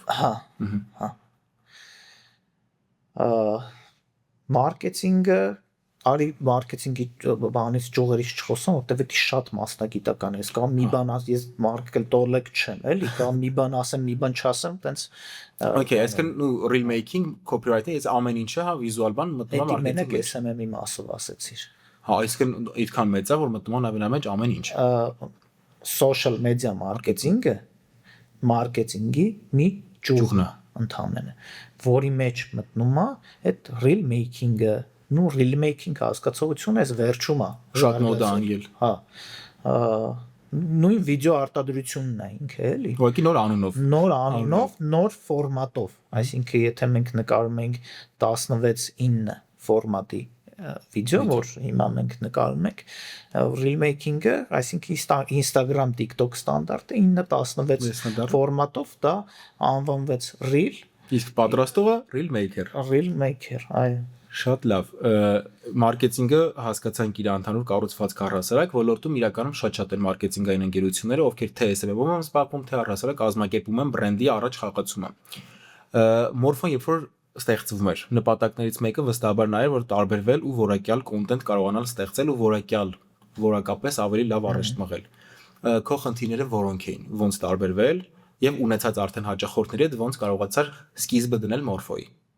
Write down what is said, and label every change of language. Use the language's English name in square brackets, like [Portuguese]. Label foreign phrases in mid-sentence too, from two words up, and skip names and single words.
[Armenian] Հա։ Մարքեթինգը արի մարքեթինգի բանից ճյուղերից չխոսեմ, որտեղ դա շատ մասնագիտական է։ Ես կամ մի բան ես մարքեթինգ տոլեկ չեմ, էլի, կամ մի բան ասեմ, մի բան չասեմ, տենց [English] Okay, այսինքն reel making, copywriting, [Armenian] այս ամեն ինչը հա վիզուալ բան մտնում է մարքեթինգի մեջ։ Մենակ SMM-ի մասով ասեցիր։ Հա, այսինքն այդքան մեծ է, որ մտնում է նրա մեջ ամեն ինչ։ [English] Social media marketing-ը [Armenian] մարքեթինգի մի ճյուղն է ընդհանրապես, որի մեջ մտնում է այդ [English] reel making-ը, [Armenian] նու [English] reel making [Armenian] հասկացողությունը այս վերջում է շատ մոդա անգել։ Հա։ Նույն վիդեո արտադրությունն է ինքը, էլի։ Ուղղակի նոր անունով, նոր ֆորմատով, այսինքն եթե մենք նկարում ենք 16:9 ֆորմատի վիդեո, որ հիմա մենք նկարում ենք, [English] reel making-ը, [Armenian] այսինքն Instagram, TikTok ստանդարտը 9:16 ֆորմատով դա անվանվեց reel, իսկ պատրաստողը [English] reel maker, [Armenian] այո։ Շատ լավ, մարքեթինգը հասկացանք իր ընդհանուր կառուցվածքը առհասարակ, ոլորտում իրականում շատ են մարքեթինգային ընկերությունները, ովքեր թե SMM-ով են զբաղվում, թե առհասարակ կազմակերպում են բրենդի առաջ խաղացումը։ Morphon երբ որ ստեղծվում էր, նպատակներից մեկը վստահաբար նա էր, որ տարբերվել ու որակյալ կոնտենտ կարողանալ ստեղծել ու որակապես ավելի լավ առաջ մղել։ Քո խնդիրները որոնք էին, ոնց տարբերվել եւ ունեցած արդեն հաճախորդների հետ ոնց կարողացար սկիզբը դնել Morpho-ի։